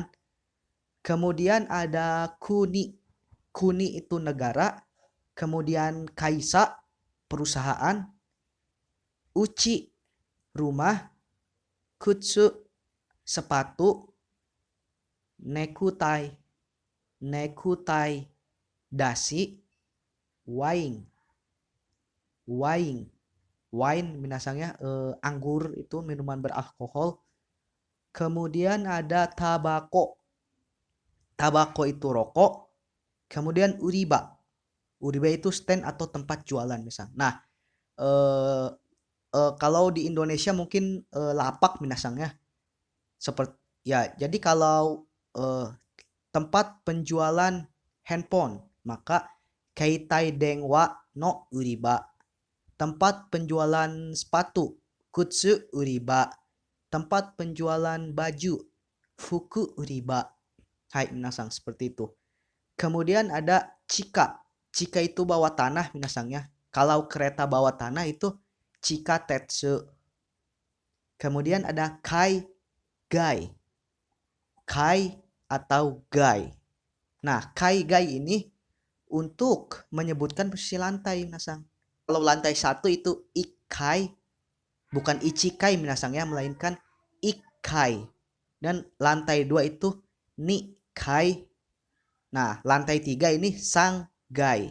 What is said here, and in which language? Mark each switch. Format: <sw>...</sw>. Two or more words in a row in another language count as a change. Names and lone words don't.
<id>Kemudian ada kuni. Kuni itu negara. Kemudian kaisa, perusahaan. Uchi, rumah. Kutsu, sepatu. Nekutai. Nekutai, dasi. Wine. Wine. Wine minasannya anggur, itu minuman beralkohol. Kemudian ada tabako. Tabako itu rokok. Kemudian uriba. Uriba itu stand atau tempat jualan misal. Nah, eh kalau di Indonesia mungkin lapak minasangnya seperti ya. Jadi kalau tempat penjualan handphone, maka</id> <ja>携帯電話の売り場.</ja> <id>Tempat penjualan sepatu,</id> <ja>靴売り場.</ja> <id>Tempat penjualan baju,</id> <ja>服売り場.</ja> <id>Hai minasang, seperti itu. Kemudian ada cika. Cika itu bawah tanah minasangnya. Kalau kereta bawah tanah itu</id> <ja>地下鉄.</ja> <id>Kemudian ada</id> <ja>階 階.</ja> <id>Kai atau gai. Nah, kai gai ini untuk menyebutkan posisi lantai minasang. Kalau lantai 1 itu ikai, bukan ichikai minasang ya, melainkan ikai. Dan lantai 2 itu nikai. Nah, lantai 3 ini sanggai.</id>